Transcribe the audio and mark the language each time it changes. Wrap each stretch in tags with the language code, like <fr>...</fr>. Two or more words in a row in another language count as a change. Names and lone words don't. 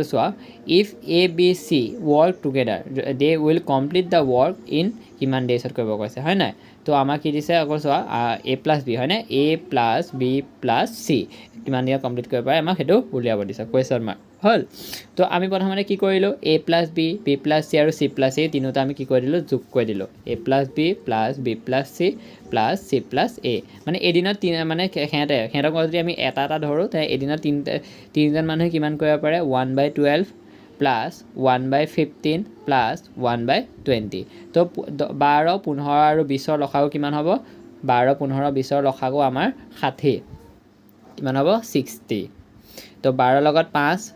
<en>চোৱা if A B C work together they will complete the work in কিমান days</en> <as>কৰিব কৈছে হয় নাই তো আমাক কি দিছে আকৌ চোৱা</as> <en>A plus B হয়নে A plus B plus C</en> <as>কিমান দিনত কমপ্লিট কৰিব পাৰে আমাক সেইটো উলিয়াব দিছে</as> <en>question mark</en> <as>হল তো আমি প্ৰথমতে কি কৰিলোঁ A</as> <en>plus B B plus C</en> <as>আৰু</as> <en>C plus A</en> <as>তিনিটা আমি কি কৰি দিলোঁ যোগ কৰি দিলোঁ</as> <en>A plus B plus B plus C plus C plus A</en> <as>মানে এদিনত মানে সিহঁতক যদি আমি এটা ধৰোঁ তে এদিনত তিনিজন মানুহে কিমান কৰিব পাৰে 1/12 প্লাছ 1/15 প্লাছ 1/20 তো 12 15 আৰু 20ৰ লসাগু কিমান হ'ব 12 15 20ৰ লসাগু আমাৰ 60 কিমান হ'ব 60 তো 12 লগত 5</as>